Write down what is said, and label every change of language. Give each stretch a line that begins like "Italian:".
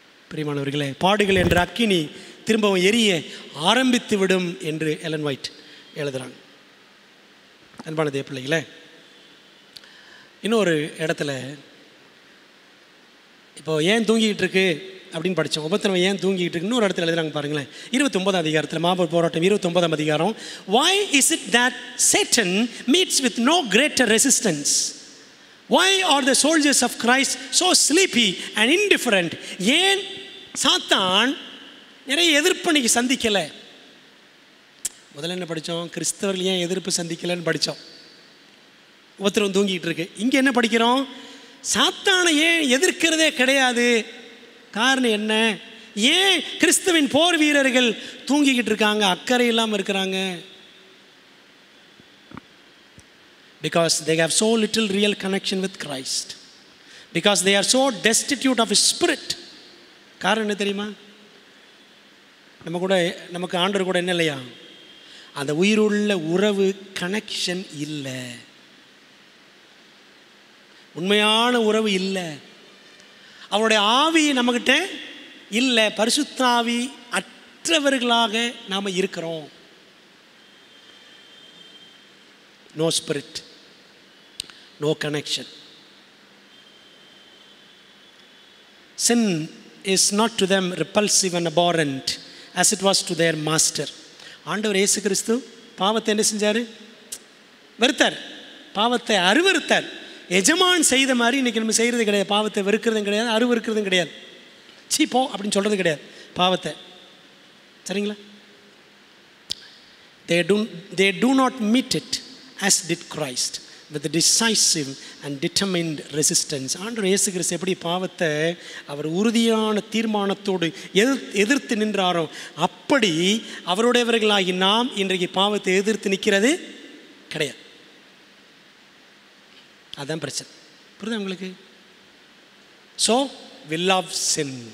Tamil: பிரியமானவர்களே, பாடுகள் என்ற அக்கினி திரும்பவும் எரிய ஆரம்பித்து விடும் என்று எலன் ஒயிட் எழுதுகிறாங்க. அன்பானதே பிள்ளைகளே, இன்னொரு இடத்துல இப்போ ஏன் தூங்கிக்கிட்டு இருக்கு அப்படின்னு படித்தோம். உபத்திரவம் ஏன் தூங்கிக்கிட்டு இருக்கு இன்னொரு இடத்துல எழுதுறாங்க பாருங்களேன். 29ஆம் அதிகாரத்தில், மாபெரும் போராட்டம் 29ஆம் அதிகாரம்.
English: Why is it that Satan meets with no greater resistance? Why are the soldiers of Christ so sleepy and indifferent?
Tamil: ஏன் சாத்தான் நிறைய எதிர்ப்பணிக்கு சந்திக்கலை? முதல்ல என்ன படித்தோம்? கிறிஸ்தவர்கள் ஏன் எதிர்ப்பு சந்திக்கலைன்னு படித்தோம். உபத்திரவம் தூங்கிட்டு இருக்கு. இங்கே என்ன படிக்கிறோம்? சாத்தானை ஏன் எதிர்க்கிறதே கிடையாது. காரணம் என்ன? ஏன் கிறிஸ்துவின் போர் வீரர்கள் தூங்கிக்கிட்டு இருக்காங்க, அக்கறை இல்லாமல் இருக்கிறாங்க?
English: Because they have so little real connection with Christ. Because they are so destitute of His Spirit.
Tamil: காரணம் என்ன தெரியுமா? நமக்கு ஆண்டவர் கூட என்ன இல்லையா? அந்த உயிருள்ள உறவு, கனெக்ஷன் இல்லை. உண்மையான உறவு இல்லை. அவருடைய ஆவி நம்மகிட்ட இல்லை. பரிசுத்த ஆவி அற்றவர்களாக நாம் இருக்கிறோம்.
English: No spirit, no connection. Sin is not to them repulsive and abhorrent as it was to their master.
Tamil: ஆண்டவர் இயேசு கிறிஸ்து பாவத்தை என்ன செஞ்சார்? வெறுத்தார். பாவத்தை அருவருத்தார். எஜமான் செய்த மாதிரி இன்றைக்கி நம்ம செய்கிறது கிடையாது. பாவத்தை வெறுக்கிறதும் கிடையாது, அருவருக்கிறதும் கிடையாது. சீ போ அப்படின்னு சொல்கிறது கிடையாது பாவத்தை. சரிங்களா?
English: they do not meet it as did Christ with the decisive and determined resistance.
Tamil: ஆண்டவர் இயேசு கிறிஸ்து எப்படி பாவத்தை அவர் உறுதியான தீர்மானத்தோடு எதிர்த்து நின்றாரோ, அப்படி அவருடையவர்களாகி நாம் இன்றைக்கு பாவத்தை எதிர்த்து நிற்கிறது கிடையாது. அதுதான் பிரச்சனை. புரியுதா உங்களுக்கு?
English: So we love sin.